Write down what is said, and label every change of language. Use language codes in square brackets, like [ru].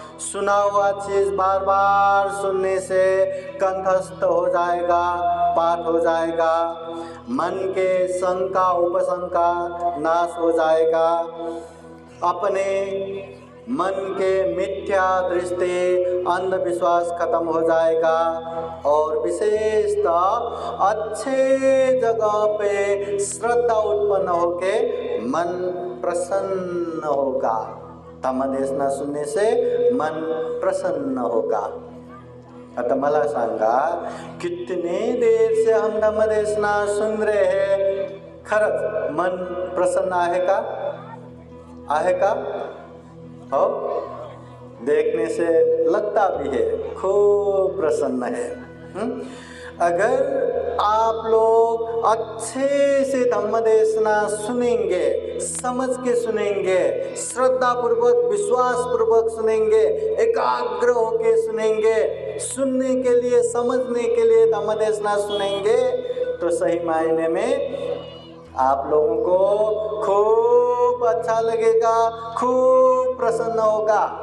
[hi] सुना हुआ चीज बार बार सुनने से कंठस्थ हो जाएगा, पाठ हो जाएगा, मन के शंका उपशंका नाश हो जाएगा, अपने मन के मिथ्या दृष्टि अंधविश्वास खत्म हो जाएगा और विशेषतः अच्छे जगह पे श्रद्धा उत्पन्न होके मन प्रसन्न होगा। धम्म देश न सुनने से मन प्रसन्न होगा। [mr] आता मला सांगा, [hi] कितने देर से हम धम्म देश न सुन रहे हैं, [mr] खरंच मन प्रसन्न आहे का? आहे का? [hi] हो, देखने से लगता भी है खूब प्रसन्न है। अगर आप लोग अच्छे से धम्म देशना सुनेंगे, समझ के सुनेंगे, श्रद्धा पूर्वक विश्वास पूर्वक सुनेंगे, एकाग्र होके सुनेंगे, सुनने के लिए समझने के लिए धम्म देशना सुनेंगे, तो सही मायने में आप लोगों को खूब अच्छा लगेगा, खूब प्रसन्न होगा।